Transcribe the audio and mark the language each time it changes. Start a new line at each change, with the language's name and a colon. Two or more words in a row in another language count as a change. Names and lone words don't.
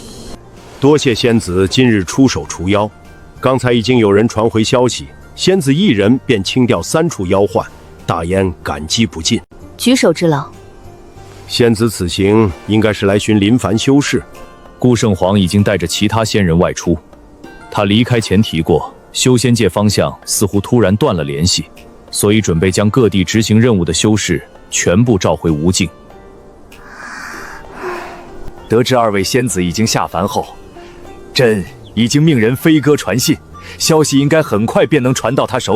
Chinese: 多谢仙子今日出手除妖，刚才已经有人传回消息，仙子一人便清掉3处妖患，大燕感激不尽。举手之劳。仙子此行应该是来寻临凡修士。顾圣皇已经带着其他仙人外出，他离開前提過，修仙界方向似乎突然斷了聯繫，所以準備將各地執行任務的修士全部召回無盡。得知2位仙子已經下凡後，朕已經命人飛鴿傳信，消息應該很快便能傳到他手裡。